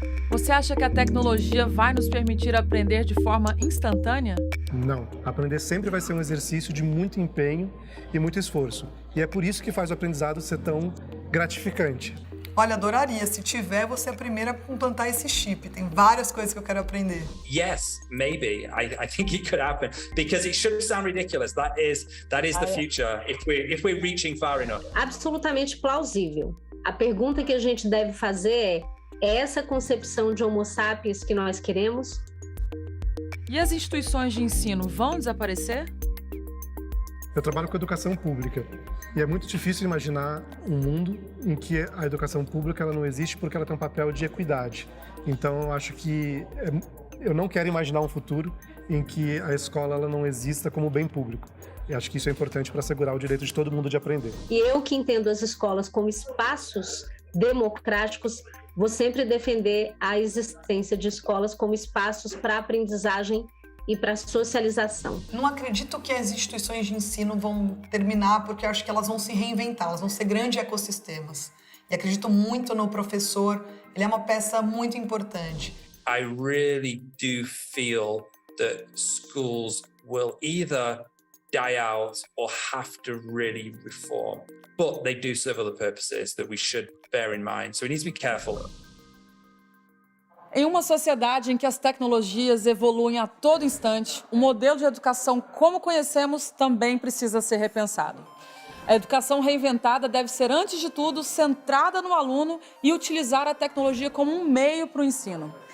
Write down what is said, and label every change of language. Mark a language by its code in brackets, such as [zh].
[pt] Você acha que a tecnologia vai nos permitir aprender de forma instantânea? Não. Aprender sempre vai ser um exercício de muito empenho e muito esforço. E é por isso que faz o aprendizado ser tão gratificante. Olha, adoraria. Se tiver, você é a primeira a implantar esse chip. Tem várias coisas que eu quero aprender. [en] Yes, maybe. I think it could happen because it should sound ridiculous. That is the future if we're reaching far enough. [pt] Absolutamente plausível. A pergunta que a gente deve fazer é essa concepção de Homo sapiens que nós queremos? E as instituições de ensino vão desaparecer? Eu trabalho com educação pública e é muito difícil imaginar um mundo em que a educação pública ela não existe porque ela tem um papel de equidade. Então, eu acho que eu não quero imaginar um futuro em que a escola ela não exista como bem público. Eu acho que isso é importante para assegurar o direito de todo mundo de aprender. E eu que entendo as escolas como espaços democráticos, vou sempre defender a existência de escolas como espaços para aprendizagem e para socialização. Não acredito que as instituições de ensino vão terminar, porque eu acho que elas vão se reinventar, elas vão ser grandes ecossistemas. E acredito muito no professor, ele é uma peça muito importante. [en] I really do feel that schools will either die out or have to really reform. But they do serve other purposes that we should bear in mind. So we need to be careful. [pt] Em uma sociedade em que as tecnologias evoluem a todo instante, o modelo de educação como conhecemos também precisa ser repensado. A educação reinventada deve ser, antes de tudo, centrada no aluno e utilizar a tecnologia como um meio para o ensino.